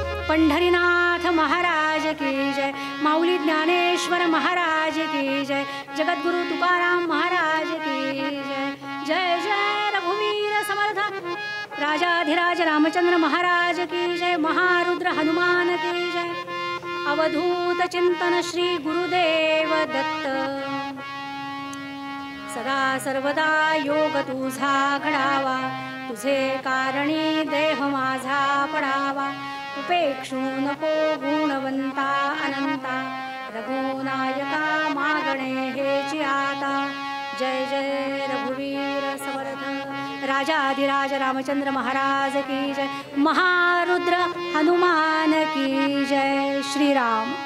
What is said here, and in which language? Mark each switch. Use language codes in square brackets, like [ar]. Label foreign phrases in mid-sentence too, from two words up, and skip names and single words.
[mr] पंढरीनाथ महाराज की जय, माऊली ज्ञानेश्वर महाराज की जय, जगद्गुरु तुकाराम महाराज की जय. जय जय रघुवीर समर्थ राजाधिराज रामचंद्र महाराज की जय, महारुद्र हनुमान की जय. अवधूत चिंतन श्री गुरुदेव दत्त. सदा सर्वदा योग तुझा घडावा, तुझे कारणी देह माझा पडावा. उपेक्षू नको गुणवंता अनंता, रघुनायका मागणे हेची आता. जय जय रघुवीर समर्थ राजाधिराज रामचंद्र महाराज की जय, महारुद्र हनुमान की जय. श्रीराम.